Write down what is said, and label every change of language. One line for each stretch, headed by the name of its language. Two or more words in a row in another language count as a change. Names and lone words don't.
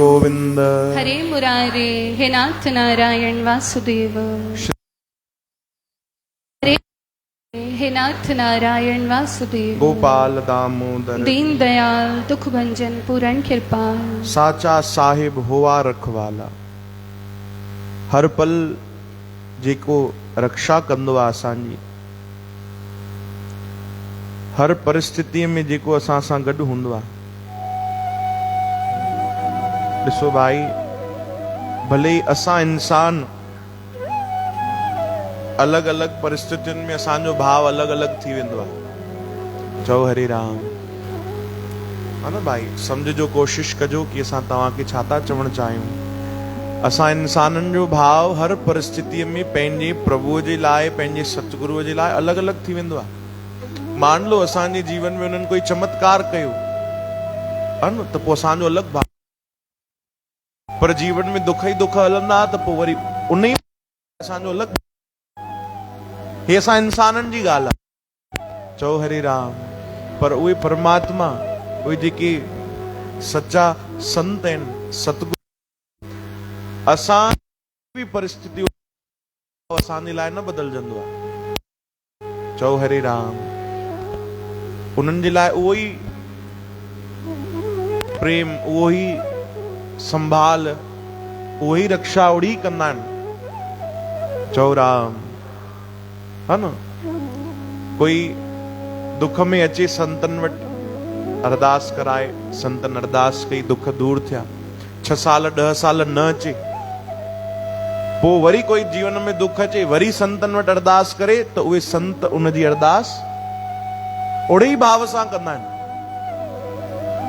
Sanskrit: गोविंद। हरे मुरारे हे नाथ नारायण वासुदेव। हरे हे नाथ नारायण वासुदेव। गोपाल दामोदर
Hindi: दीन दयाल दुख भंजन पूरण कृपाल। साचा साहिब होवा रखवाला।
Sindhi: हर पल जेको रक्षा कंदो आहे असांजी, हर परिस्थिति में जेको असां सां गॾु हूंदो आहे। ॾिसो भाई, भले ही असां इंसान अलग अलग परिस्थितियुनि में असांजो भाव अलग अलग थी वेंदो आहे। चओ हरे राम। हा न भाई, सम्झजो, कोशिश कजो कि असां तव्हांखे छा था चवणु चाहियूं। असां इंसाननि जो भाव हर परिस्थितीअ में पंहिंजे प्रभुअ जे लाइ, पंहिंजे सतगुरुअ जे लाइ अलग अलग थी वेंदो आहे।
Hindi: मान लो
Sindhi: असांजे जीवन में उन्हनि कोई चमत्कार कयो, हा न, त पोइ असांजो अलग भाव। पर जीवन में दुख ही दुख हलंदा त पोइ वरी उन ई असांजो अलग। हे असां इंसाननि जी ॻाल्हि आहे। चओ हरे राम। पर उहे परमात्मा, उहे जेके सच्चा संत आहिनि, सतगुरु, असां बि परिस्थिति असांजे लाइ न बदिलजंदो आहे। चओ हरे राम। उन्हनि जे लाइ उहो ई प्रेम, उहो ई संभाल, उहो ई रक्षा ओड़ी कंदा आहिनि। चओ राम। हा न, कोई दुख में अचे संतन वटि, अरदास कराए, संतन अरदास कई, दुख दूर थिया। 6 साल 10 साल न अचे, पोइ वरी कोई जीवन में दुख अचे, वरी संतन वटि अरदास करे, त उहे संत उन जी अरदास ओड़े ई भाव सां कंदा आहिनि।